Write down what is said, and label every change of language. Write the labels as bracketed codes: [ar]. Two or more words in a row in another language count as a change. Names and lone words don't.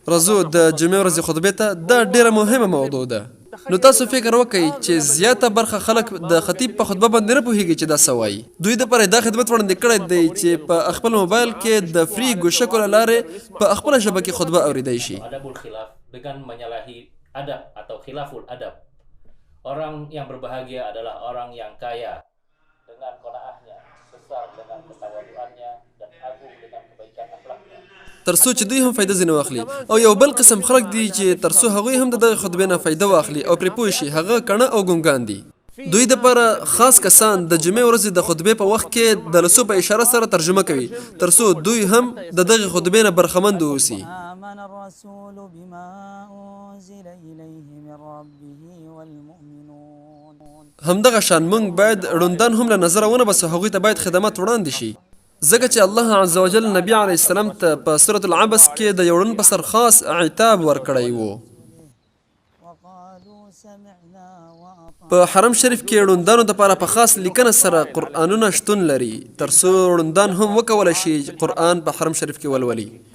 [ps] راځو د جمعې ورځې خطبې ته. دا ډیره مهمه موضوع ده. نو تاسو فکر وکئ چې زیاته برخه خلک د خطیب په خطبه باندې نه پوهیږي چې دا څه وایي. دوی دپاره دا خدمت وړاندې کړی دی چې په خپل موبایل کې د فری ګوشکو له لارې په خپله ژبه کې خطبه اورېدی شي. [ar] أدب الخلاف [id] dengan menyalahi adab atau [ar] خلاف الأدب. [id] Orang yang berbahagia adalah orang yang kaya dengan qanaahnya, besar dengan ketawaduannya, dan agung dengan kebaikan akhlaknya. [ps] ترڅو چې دوی هم فایده ځینې واخلي. او یو بل قسم خلک دي چې ترڅو هغوی هم د دغه خطبې نه فایده واخلي او پرې پوه شي، هغه کڼه او ګونګان دي. دوی دپاره خاص کسان د جمعې ورځې د خطبې په وخت کې د لسو په اشاره سره ترجمه کوي ترڅو دوی هم د دغه خطبې نه برخمند واوسي. [ar] آمن الرسول بما أنزل إليه من ربه والمؤمنون. [ps] همدغه شان موږ باید ړوندان هم له نظره ونه باسو، هغوی ته باید خدمات وړاندې شي. ځکه چې [ar] الله عز وجل [ps] نبی [ar] علیه السلام [ps] ته په سورة العبس کې د یو ړوند په سر خاص عتاب ورکړی و. په حرم شریف کې ړوندانو دپاره په خاص لیکنه سره قرآنونه شتون لري ترڅو ړوندان هم وکولی شي قرآن په حرم شریف کې ولولي.